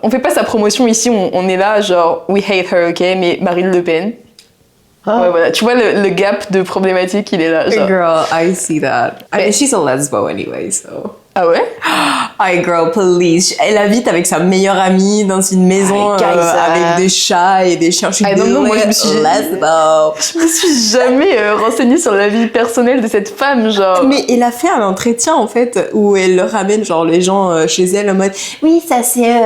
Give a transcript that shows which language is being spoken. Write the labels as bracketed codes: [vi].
[fr] On fait pas sa promotion ici, on est là, genre, [en] we hate her, [fr] ok, mais Marine Le Pen. Ouais, voilà. Tu vois le gap de problématique, il est là, genre. [en] Girl, I see that. I mean, she's a lesbo anyway, so... [fr] Ah ouais? [en] Ay, girl, please. [fr] Elle habite avec sa meilleure amie dans une maison avec des chats et des chiens. Je suis non, moi, je me suis... [en] lesbo. [fr] Je me suis jamais renseignée sur la vie personnelle de cette femme, genre. Mais elle a fait un entretien, en fait, où elle ramène, genre, les gens chez elle en mode « Oui, ça, c'est...